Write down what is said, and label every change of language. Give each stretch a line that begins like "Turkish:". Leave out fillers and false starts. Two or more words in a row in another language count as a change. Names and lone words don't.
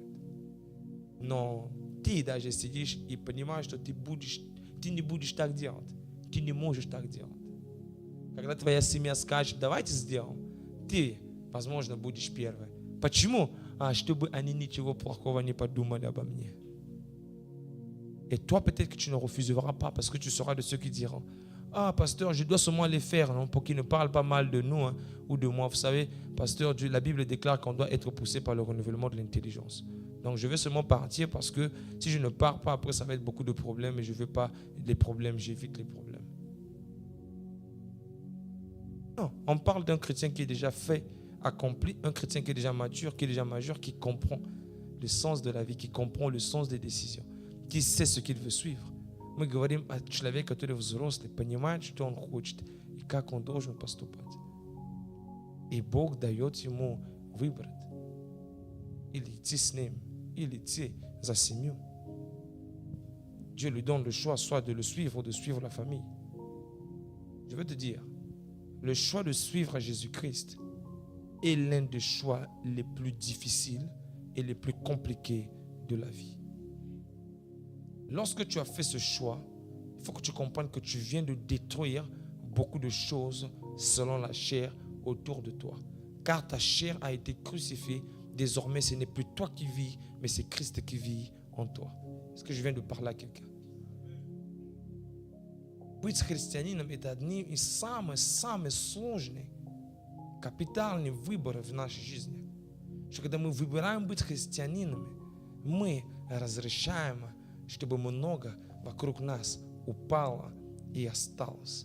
Russian: Но ты даже сидишь и понимаешь, что ты не будешь так делать. Ты не можешь так делать. Когда твоя семья скажет, давайте сделаем, ты, возможно, будешь первой. Почему? Чтобы они ничего плохого не подумали обо мне.
French: Et toi, peut-être que tu ne refuseras pas parce que tu seras de ceux qui diront, pasteur, je dois seulement les faire, non, pour qu'ils ne parlent pas mal de nous ou de moi. Vous savez, pasteur, la Bible déclare qu'on doit être poussé par le renouvellement de l'intelligence. Donc, je vais seulement partir parce que si je ne pars pas, après, ça va être beaucoup de problèmes et je ne veux pas les problèmes, j'évite les problèmes. Non, on parle d'un chrétien qui est déjà fait, accompli, un chrétien qui est déjà mature, qui est déjà majeur, qui comprend le sens de la vie, qui comprend le sens des décisions, qui sait ce qu'il veut suivre.
Russian: Мы говорим о человеке, который взрослый, понимает, что он хочет и как он должен поступать. И Бог дает ему выбрать. Или идти с ним, или идти за семью.
French: Dieu lui donne le choix, soit de le suivre ou de suivre la famille. Je veux te dire, le choix de suivre Jésus-Christ est l'un des choix les plus difficiles et les plus compliqués de la vie. Lorsque tu as fait ce choix, il faut que tu comprennes que tu viens de détruire beaucoup de choses selon la chair autour de toi. Car ta chair a été crucifiée. Désormais, ce n'est plus toi qui vis, mais c'est Christ qui vit en toi. Est-ce que je viens de parler à quelqu'un?
Russian: Быть христианином – это одни из самых сложных, капитальных выборов в нашей жизни. Что когда мы выбираем быть христианинами, мы разрешаем, чтобы много вокруг нас упало и осталось.